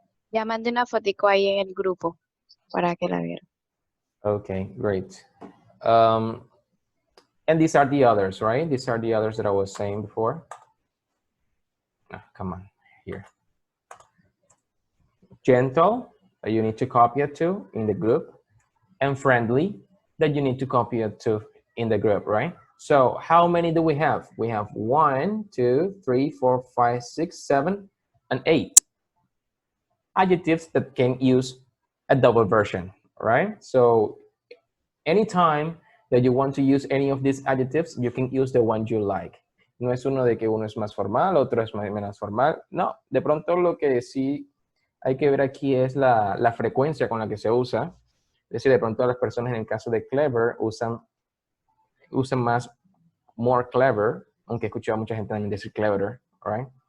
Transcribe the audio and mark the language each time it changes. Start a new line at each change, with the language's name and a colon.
Spanish: Ya mandé una fotico ahí en el grupo para que la vieran.
English: Okay, great. And these are the others, right? These are the others that I was saying before. Ah, come on, here. Gentle, that you need to copy it to in the group. And friendly, that you need to copy it to in the group, right? So how many do we have? We have 1, 2, 3, 4, 5, 6, 7, and 8 adjectives that can use a double version, right? So anytime that you want to use any of these adjectives, you can use the one you like.
Spanish: No es uno de que uno es más formal, otro es menos formal. No, de pronto lo que sí hay que ver aquí es la frecuencia con la que se usa. Es decir, de pronto las personas en el caso de clever usan más more clever, aunque he escuchado a mucha gente también decir clever, right?